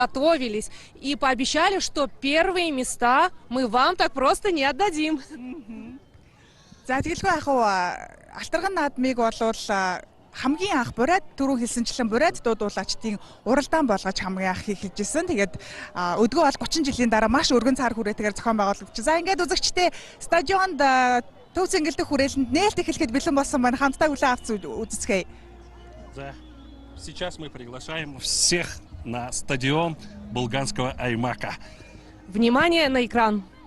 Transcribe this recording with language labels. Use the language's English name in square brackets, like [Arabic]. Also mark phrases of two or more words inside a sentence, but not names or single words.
[Russian] готовились и пообещали, что первые места мы вам так просто не отдадим. [Mongolian] За тэгэлгүй ах уу Алтарган наадмыг болвол хамгийн анх бурайд түрүү хэлсэнчлэн бурайд дуудуулаачдын уралдаан болгож хамгийн анх хийжсэн. Тэгээд өдгөө бол 30 жилийн дараа маш өргөн цаар хүрээтэйгээр зохион байгуулагдчих. За ингээд үзэгчдээ стадионд төв цэнгэлдэх хүрээлэнд нээлт эхлэхэд бэлэн болсон байна. Хамтдаа хүлээн авч үзэцгээе. [Russian] Да. Сейчас мы приглашаем всех на стадион Булганского Аймака. Внимание на экран.